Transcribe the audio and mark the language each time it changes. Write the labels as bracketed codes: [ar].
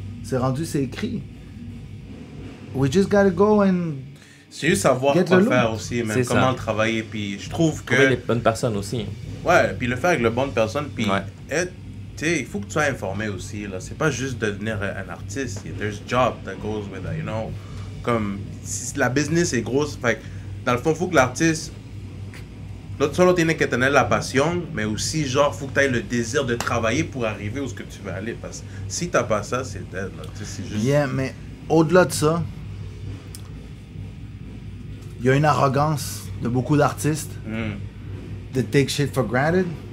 [fr] C'est écrit. [en] We just gotta go and. [fr] C'est juste savoir quoi faire aussi, même comment le travailler. Puis je trouve que. Trouver les bonnes personnes aussi. Ouais, puis le faire avec les bonnes personnes. Puis il faut que tu sois informé aussi. Là. C'est pas juste devenir un artiste. [en] There's job that goes with that, you know. [fr] Comme si la business est grosse. Fait dans le fond, il faut que l'artiste. [es] Solo tiene que tener la passion, [fr] mais aussi, genre, faut que tu aies le désir de travailler pour arriver où ce que tu veux aller. Parce que si t'as pas ça, c'est dead. Là. C'est juste. Yeah, mais au-delà de ça, il y a une arrogance de beaucoup d'artistes de [en] take shit for granted.